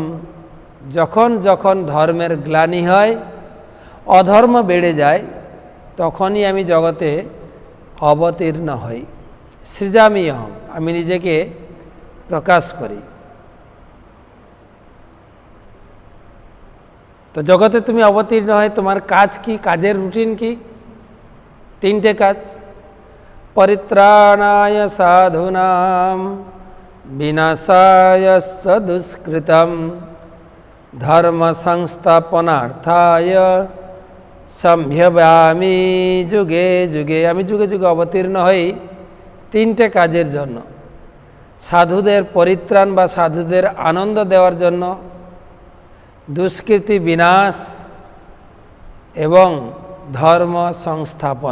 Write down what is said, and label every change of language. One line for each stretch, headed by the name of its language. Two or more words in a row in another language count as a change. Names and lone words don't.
Bangla: যখন যখন ধর্মের গ্লানি হয়, অধর্ম বেড়ে যায়, তখনই আমি জগতে অবতীর্ণ হই।
Sanskrit: সৃজামি অহম,
Bangla: আমি নিজেকে প্রকাশ করি। তো জগতে তুমি অবতীর্ণ হয়, তোমার কাজ কি, কাজের রুটিন কি? তিনটে কাজ।
Sanskrit: পরিত্রাণায় সাধুনাম বিনাশায় দুষ্কৃতম ধর্ম সংস্থাপনার্থায় সম্ভবামি যুগে যুগে।
Bangla: আমি যুগে যুগে অবতীর্ণ হই তিনটে কাজের জন্য: সাধুদের পরিত্রাণ বা সাধুদের আনন্দ দেওয়ার জন্য, দুষ্কৃতি বিনাশ এবং ধর্ম সংস্থাপন।